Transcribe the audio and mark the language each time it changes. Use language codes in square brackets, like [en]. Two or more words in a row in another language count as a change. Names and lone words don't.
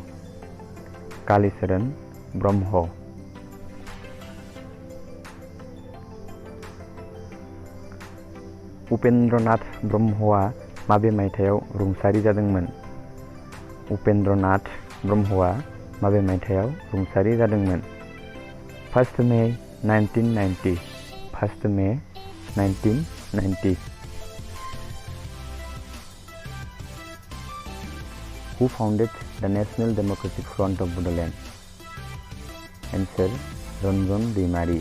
[brx] Kalisaran Brahma. Upendranath Brahma माबे मायथायाव रुंसारि जादोंमोन? उपेन्द्रनाथ ब्रह्मआ माबे मायथायाव रुंसारि जादोंमोन? [en] 1 May 1990. 1 May 1990. Who founded the National Democratic Front of Bodoland? Answer: Ranjan Deimari.